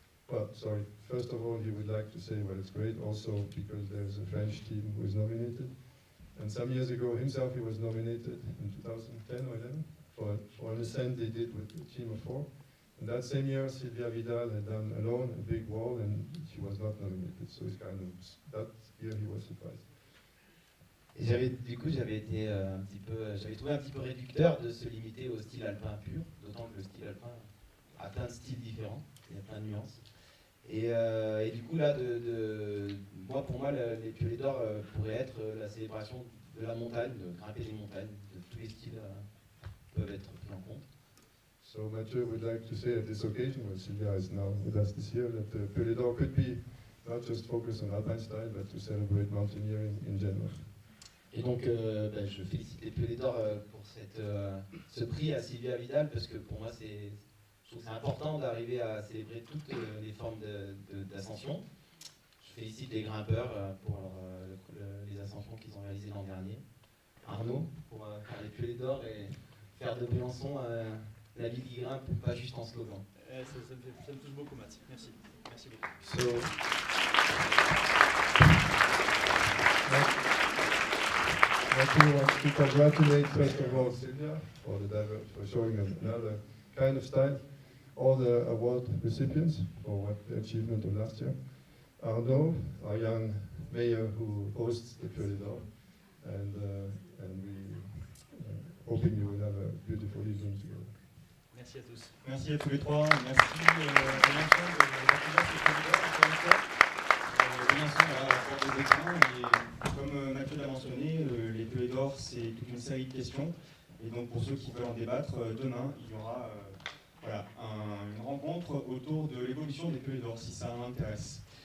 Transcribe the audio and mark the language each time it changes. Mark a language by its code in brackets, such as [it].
[en] Well, sorry, first of all, he would like to say, well, it's great also because there's a French team who is nominated. And some years ago, himself, he was nominated in 2010 or 11 for an ascent they did with a team of 4. And that same year, Sylvia Vidal had done alone a big wall, and she was not nominated. So it's kind of, that year he was surprised. [fr] Et j'avais été j'avais trouvé un petit peu réducteur de se limiter au style alpin pur, d'autant que le style alpin a plein de styles différents, il y a plein de nuances. Et du coup là, pour moi, les Piolets d'Or pourraient être la célébration de la montagne, de grimper les montagnes, de tous les styles peuvent être pris en compte. [en] So Mathieu would like to say at this occasion, where Sylvia is now with us this year, that the Piolets d'Or could be not just focus on alpine style, but to celebrate mountaineering in general. [fr] Et donc, je félicite les Piolets d'Or pour ce prix à Sylvia Vidal, parce que pour moi, je trouve que c'est important d'arriver à célébrer toutes les formes d'ascension. Je félicite les grimpeurs pour les ascensions qu'ils ont réalisées l'an dernier. Arnaud, pour faire les Piolets d'Or et faire de Briançon la ville qui grimpe, pas juste en slogan. Ça me touche beaucoup, Matt. Merci. Merci beaucoup. [en] So, Mathieu wants to congratulate first of all Sylvia for showing another kind of style, all the award recipients for the achievement of last year. Arnaud, our young mayor who hosts the Piolets d'Or, and we hoping you will have a beautiful evening together. [fr] Merci à tous. Merci à tous les trois. Merci de l'ensemble de l'activité de Piolets d'Or, encore une fois. Briançon a apporté des points et comme Mathieu l'a mentionné, les Piolets d'Or, c'est toute une série de questions. Et donc pour ceux qui veulent en débattre, demain, il y aura une rencontre autour de l'évolution des Piolets d'Or, si ça m'intéresse.